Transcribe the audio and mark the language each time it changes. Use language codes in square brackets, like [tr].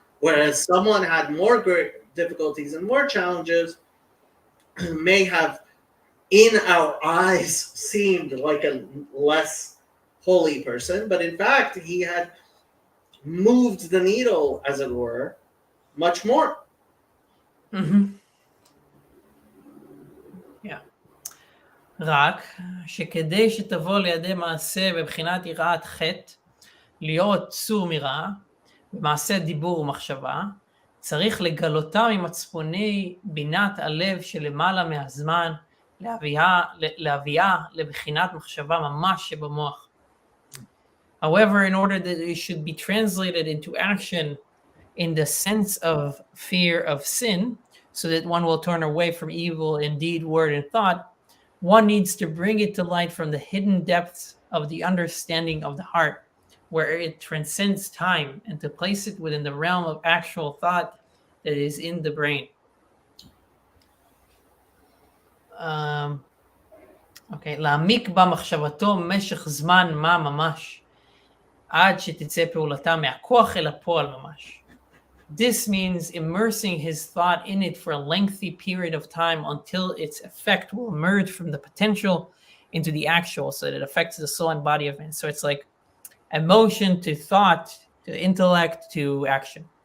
[en] Whereas someone had more great difficulties and more challenges, may have in our eyes seemed like a less holy person, but in fact he had moved the needle, as it were, much more. Yeah. [he] רק שכדי שתבוא לידי מעשה בבחינת יראת חטא, להיות סור מרע, במעשה דיבור ומחשבה, צריך לגלותה ממצפוני בינת הלב שלמעלה מהזמן, להביאה לבחינת מחשבה ממש שבמוח. [en] However, in order that it should be translated into action in the sense of fear of sin, so that one will turn away from evil in deed, word, and thought, one needs to bring it to light from the hidden depths of the understanding of the heart, where it transcends time, and to place it within the realm of actual thought that is in the brain. [he] להעמיק במחשבתו משך זמן מה ממש, עד שתצא פעולתה מהכוח אל הפועל ממש. [en] This means immersing his thought in it for a lengthy period of time until its effect will emerge from the potential into the actual, so that it affects the soul and body of man. So it's like emotion to thought to intellect to action.